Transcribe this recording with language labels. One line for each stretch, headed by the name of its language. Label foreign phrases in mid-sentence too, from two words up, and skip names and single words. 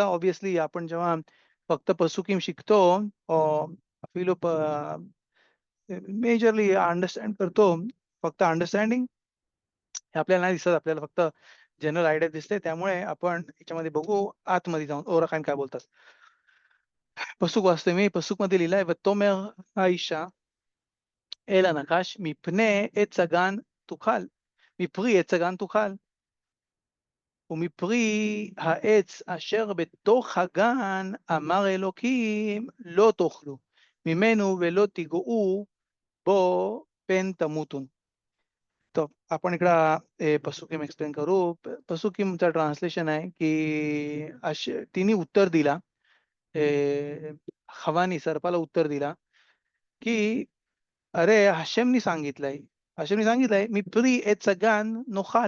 Marathi: ऑब्विसली आपण जेव्हा फक्त पसूकिम शिकतो फिलो
English: majorly understand
Marathi: करतो, फक्त अंडरस्टँडिंग हे आपल्याला नाही दिसत, आपल्याला फक्त
English: general idea
Marathi: दिसते. त्यामुळे आपण याच्यामध्ये बघू आतमध्ये जाऊन ओराखान काय बोलतात.
Hebrew: פסוק ואסתמי, פסוק מדלילה, ותאמר האישה אל הנחש, מפני עץ הגן תאכל, מפרי עץ הגן תאכל, ומפרי העץ אשר בתוך הגן אמר אלוקים לא תאכלו ממנו ולא תיגעו בו פן תמותון.
Marathi: तर आपण इकडं पसुकीम एक्सप्लेन करू. पसुकीमचं ट्रान्सलेशन आहे की तिने उत्तर दिला, हवानी सर्पाला उत्तर दिला की अरे हशेमनी सांगितलंय मी
Hebrew: פרי עץ הגן נאכל.